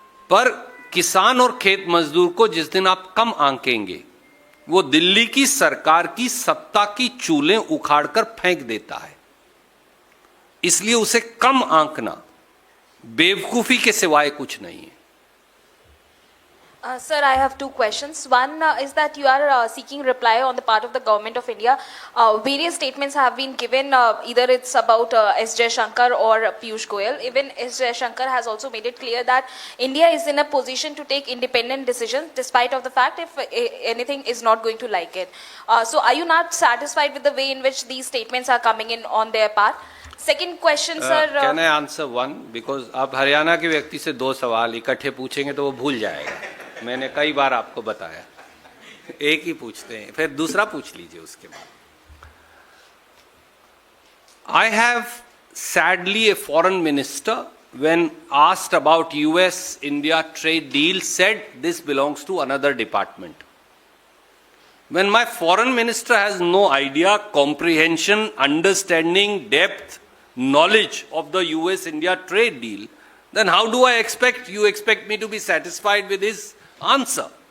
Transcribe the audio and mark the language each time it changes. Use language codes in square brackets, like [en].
[hi] पर किसान और खेत मजदूर को जिस दिन आप कम आंकेंगे, वो दिल्ली की सरकार की सत्ता की चूलें उखाड़कर फेंक देता है। इसलिए उसे कम आंकना बेवकूफी के सिवाय कुछ नहीं है। [en] Sir, I have two questions. One is that you are seeking reply on the part of the government of India. Various statements have been given, either it's about S. Jaishankar or Piyush Goyal. Even S. Jaishankar has also made it clear that India is in a position to take independent decisions despite of the fact if anything is not going to like it. So are you not satisfied with the way in which these statements are coming in on their part? Second question, sir. Can I answer one? [hi] Because आप हरियाणा के व्यक्ति से दो सवाल इकट्ठे पूछेंगे तो वो भूल जाएगा. मैंने कई बार आपको बताया, एक ही पूछते हैं, फिर दूसरा पूछ लीजिए उसके बाद. [en] I have sadly a foreign minister when asked about US India trade deal said this belongs to another department. When my foreign minister has no idea, comprehension, understanding, depth, knowledge of the US India trade deal, then how do I expect me to be satisfied with his answer?